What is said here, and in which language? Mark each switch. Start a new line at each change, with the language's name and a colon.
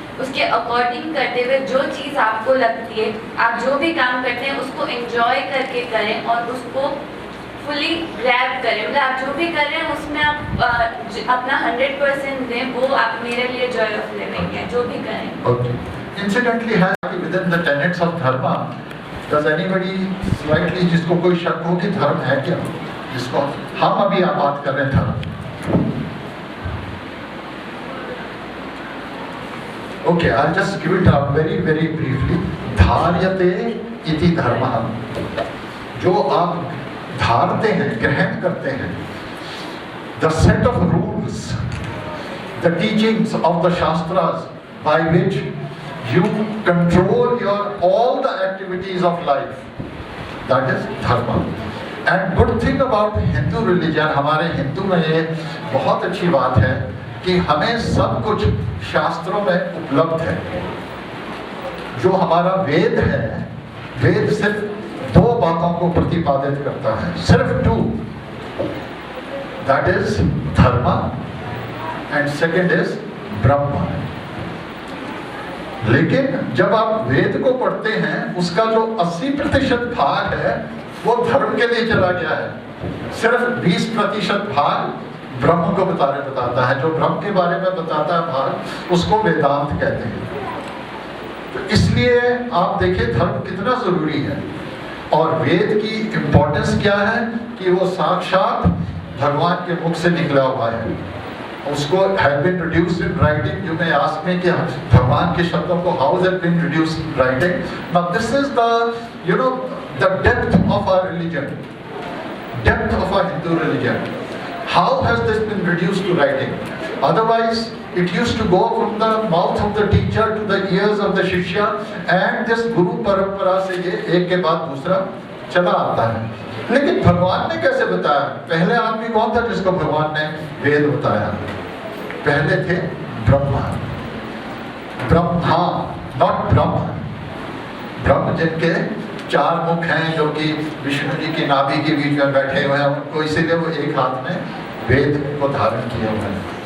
Hindi: उसके अकॉर्डिंग करते हुए जो चीज़ आपको लगती है, आप जो भी काम करते हैं उसको एंजॉय करके करें और उसको
English: fully grab
Hindi: करें. मतलब आप जो भी कर रहे हैं उसमें आप अपना 100% दें. वो आप मेरे लिए
English: joy of living
Hindi: है, जो भी करें.
English: Okay. Incidentally, within the tenets of dharma, does anybody slightly
Hindi: जिसको कोई शक हो कि धर्म है क्या? जिसको हम अभी आप बात कर रहे हैं धर्म.
English: Okay, I'll just give it out very very briefly.
Sanskrit: धार्यते इति धर्मः.
Hindi: जो आप धारते हैं, ग्रहण करते हैं,
English: the set of rules, the teachings of the Shastras by which you control all the activities of life. That is dharma. And good thing about Hindu religion,
Hindi: हमारे हिंदू में ये बहुत अच्छी बात है कि हमें सब कुछ शास्त्रों में उपलब्ध है. जो हमारा वेद है, वेद सिर्फ 2 बातों को प्रतिपादित करता है, सिर्फ 2.
English: That is dharma and second is Brahm.
Hindi: लेकिन जब आप वेद को पढ़ते हैं, उसका जो 80% भाग है वो धर्म के लिए चला गया है. सिर्फ 20% भाग ब्रह्म को बताता है. जो ब्रह्म के बारे में बताता है भाग, उसको वेदांत कहते हैं. तो इसलिए आप देखिए धर्म कितना जरूरी है. और वेद की इम्पोर्टेंस क्या है कि वो साक्षात भगवान के मुख से निकला हुआ है. उसको
English: have been reduced in writing. You may ask me
Hindi: कि भगवान के शब्दों को
English: how has it been reduced in writing? Now this is the depth of our religion, depth of our Hindu religion. How has this been reduced to writing? Otherwise, it used to go from the mouth of the teacher to the ears of the shishya, and this guru
Hindi: परंपरा से ये एक के बाद दूसरा चला आता है. लेकिन भगवान ने कैसे बताया? पहले आदमी कौन था जिसको भगवान ने वेद बताया? पहले थे ब्रह्मा. ब्रह्मा,
English: not
Hindi: ब्रह्म. ब्रह्म जिनके 4 मुख हैं, जो कि विष्णु जी की नाभि के बीच में बैठे हुए हैं, उनको इसीलिए वो एक हाथ में वेद को धारण किए हुए हैं.